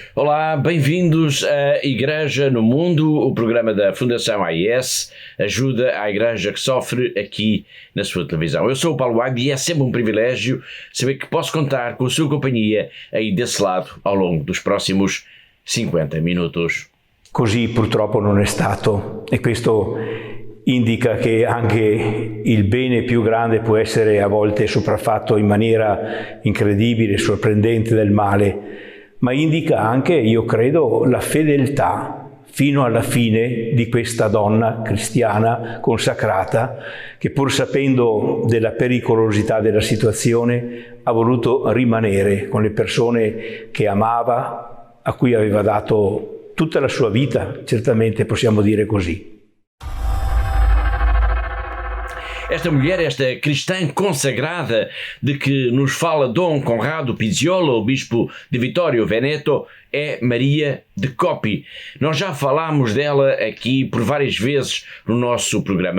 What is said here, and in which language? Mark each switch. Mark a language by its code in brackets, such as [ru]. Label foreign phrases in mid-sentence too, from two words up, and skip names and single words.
[pt] Olá, bem-vindos à Igreja no Mundo, o programa da Fundação AIS, ajuda à Igreja que sofre aqui na sua televisão. Eu sou o Paulo Wagner e é sempre um privilégio saber que posso contar com a sua companhia aí desse lado ao longo dos próximos 50 minutos. [it] Così purtroppo non è stato e questo indica che anche il bene più grande può essere a volte sopraffatto in maniera incredibile, sorprendente del male, ma indica anche, io credo, la fedeltà fino alla fine di questa donna cristiana consacrata che pur sapendo della pericolosità della situazione ha voluto rimanere con le persone che amava, a cui aveva dato tutta la sua vita, certamente possiamo dire così. [pt] Esta mulher, esta cristã consagrada de que nos fala Dom Conrado Pizziola, o bispo de Vittorio Veneto, é Maria de Coppi. Nós já falámos dela aqui por várias vezes no nosso programa.